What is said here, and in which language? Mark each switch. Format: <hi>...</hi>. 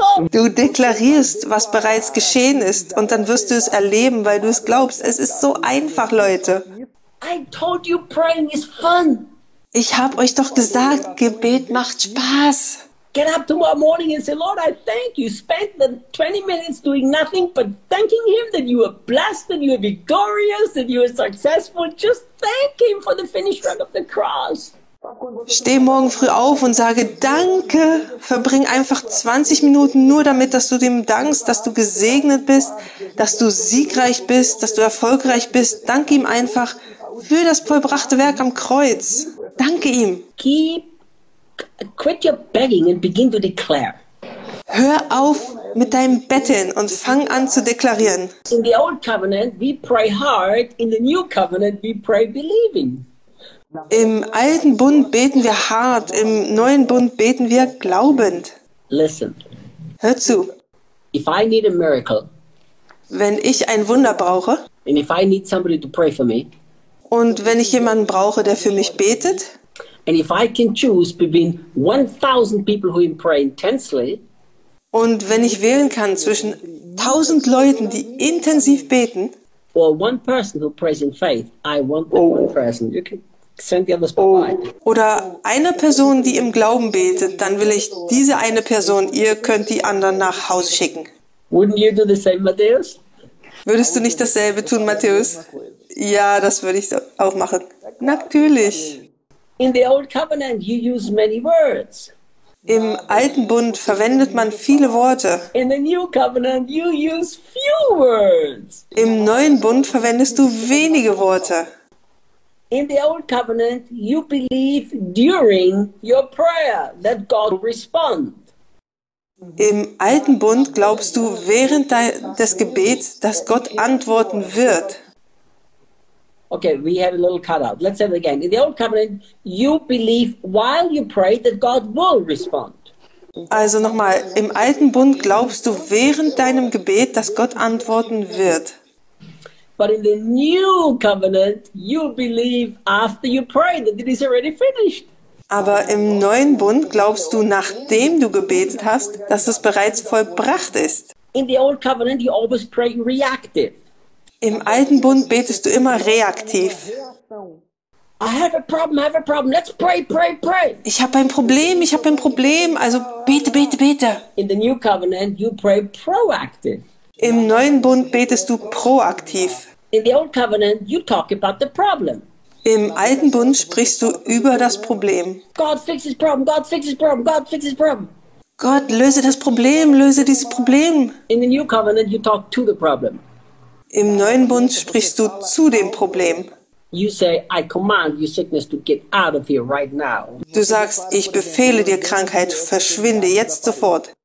<de>Du deklarierst, was bereits geschehen ist, und dann wirst du es erleben, weil du es glaubst. Es ist so einfach, Leute.</de> <en>I told you praying is fun.</en> <de>Ich habe euch doch gesagt, Gebet macht Spaß.</de> <en>Get up tomorrow morning and say, Lord, I thank you. Spend the 20 minutes doing nothing but thanking him that you are blessed and you are victorious and you are successful. Just thank him for the finished work of the cross.</en> <de>Steh morgen früh auf und sage Danke. Verbring einfach 20 Minuten nur damit, dass du dem dankst, dass du gesegnet bist, dass du siegreich bist, dass du erfolgreich bist. Danke ihm einfach für das vollbrachte Werk am Kreuz. Danke ihm.</de> <en>Quit your begging and begin to declare.</en> <de>Hör auf mit deinem Betteln und fang an zu deklarieren.</de> <en>In the old covenant we pray hard. In the new covenant we pray believing.</en> <de>Im alten Bund beten wir hart, im neuen Bund beten wir glaubend.</de> <en>Listen.</en> <de>Hör zu.</de> <en>If I need a miracle,</en> <de>wenn ich ein Wunder brauche,</de> <en>and if I need somebody to pray for me,</en> <de>und wenn ich jemanden brauche, der für mich betet,</de> <en>and if I can choose between 1000 people who pray intensely,</en> <de>und wenn ich wählen kann zwischen 1000 Leuten, die intensiv beten,</de> <en>or one person who prays in faith, I want that one person. You can send the others by.</en> <de>Oder eine Person, die im Glauben betet, dann will ich diese eine Person, ihr könnt die anderen nach Hause schicken.</de> <en>Wouldn't you do the same, Matthäus?</en> <de>Würdest du nicht dasselbe tun, Matthäus? Ja, das würde ich auch machen. Natürlich.</de> <en>In the old covenant you use many words.</en> <de>Im alten Bund verwendet man viele Worte.</de> <en>In the new covenant you use few words.</en> <de>Im neuen Bund verwendest du wenige Worte.</de> <en>In the old covenant you believe during your prayer that God responds.</en> <de>Im alten Bund glaubst du während des Gebets, dass Gott antworten wird.</de> <en>Okay, we had a little cut out. Let's say it again. In the old covenant you believe while you pray that God will respond.</en> <de>Also nochmal, im alten Bund glaubst du während deinem Gebet, dass Gott antworten wird.</de> <en>But in the new covenant, you believe after you pray that it is already finished.</en> <de>Aber im neuen Bund glaubst du, nachdem du gebetet hast, dass es bereits vollbracht ist.</de> <en>In the old covenant, you always pray reactive.</en> <de>Im alten Bund betest du immer reaktiv.</de> <en>I have a problem, I have a problem. Let's pray, pray, pray.</en> <de>Ich habe ein Problem, ich habe ein Problem. Also bete, bete, bete.</de> <en>In the new covenant, you pray proactive.</en> <de>Im neuen Bund betest du proaktiv.</de> <en>In the old covenant, you talk about the problem.</en> <de>Im alten Bund sprichst du über das Problem.</de> <en>God fix his problem, God fix his problem, God fix his problem.</en> <de>Gott, löse das Problem, löse dieses Problem.</de> <en>In the new covenant, you talk to the problem.</en> <de>Im neuen Bund sprichst du zu dem Problem.</de> <en>You say, I command your sickness to get out of here right now.</en> <de>Du sagst, ich befehle dir Krankheit, verschwinde jetzt sofort.</de>